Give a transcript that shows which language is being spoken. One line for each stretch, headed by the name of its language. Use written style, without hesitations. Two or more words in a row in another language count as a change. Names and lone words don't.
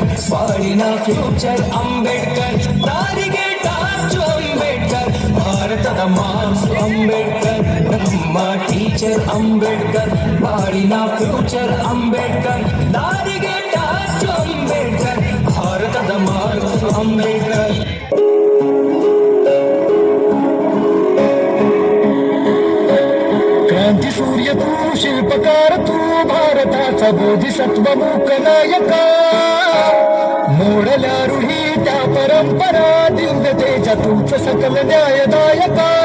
Kannada: ಬಾಳಿನ ಫ್ಯೂಚರ್ ಅಂಬೇಡ್ಕರ್, ದಾರಿಗೆ ಟಾರ್ಚು ಅಂಬೇಡ್ಕರ್, ಭಾರತದ ಮಾರ್ಕ್ಸ್ ಅಂಬೇಡ್ಕರ್. ನಮ್ಮ ಟೀಚರ್ ಅಂಬೇಡ್ಕರ್, ಬಾಳಿನ ಫ್ಯೂಚರ್ ಅಂಬೇಡ್ಕರ್, ದಾರಿಗೆ ಟಾರ್ಚು ಅಂಬೇಡ್ಕರ್, ಭಾರತದ ಮಾರ್ಕ್ಸ್ ಅಂಬೇಡ್ಕರ್.
Marathi: क्रांती सूर्य तू, शिल्पकार तू, भारताचा बोधिसत्व मूक नायक, मोडल्या रूढी त्या परंपरा, दिव्यतेच्या तूच सकल न्यायदायक.